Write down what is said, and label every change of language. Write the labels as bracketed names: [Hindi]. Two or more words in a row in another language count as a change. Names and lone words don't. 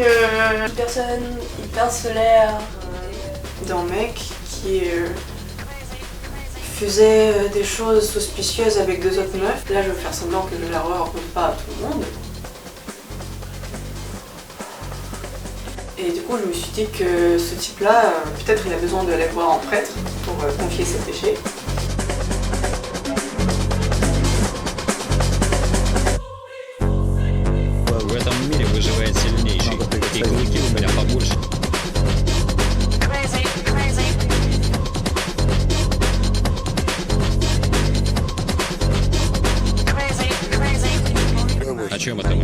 [French] Une personne hyper solaire. D'un mec qui faisait des choses suspicieuses avec deux autres meufs. Là je veux faire semblant que je la raconte pas à tout le monde. Et du coup je me suis dit que ce type là, peut-être il a besoin de aller voir un prêtre pour confier ses péchés. [Russian] В этом мире выживает сильнейший, и клыки у меня побольше. О чем это мы?